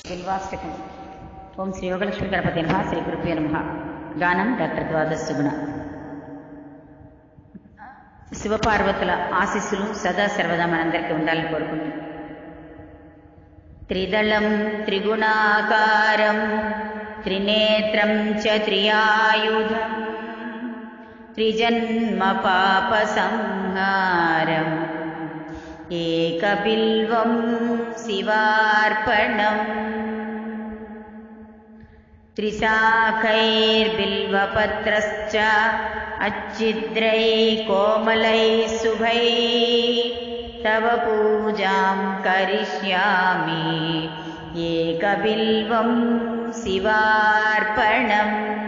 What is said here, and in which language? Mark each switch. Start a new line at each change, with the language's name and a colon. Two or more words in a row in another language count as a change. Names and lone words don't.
Sanskrit: बिल्वाष्टकम्। ओं श्री योगलक्ष्मी गणपति नमः। श्री गुरुभ्यो नमः। गानं డాక్టర్ ద్వాదశ సుగుణ.
Telugu: శివపార్వతుల ఆశీస్సులు సదా సర్వదా మనందరికీ ఉండాలని కోరుకుంటున్నాను.
Sanskrit: త్రిదళం త్రిగుణాకారం త్రినేత్రం చ త్రియాయుధం త్రిజన్మ పాప సంహారం ఏకబిల్వం శివార్పణం त्रिशाखैर्बिल्वपत्रश्च अच्छिद्रै कोमलै शुभै तव पूजां करिष्यामि एकबिल्वं शिवार्पणम्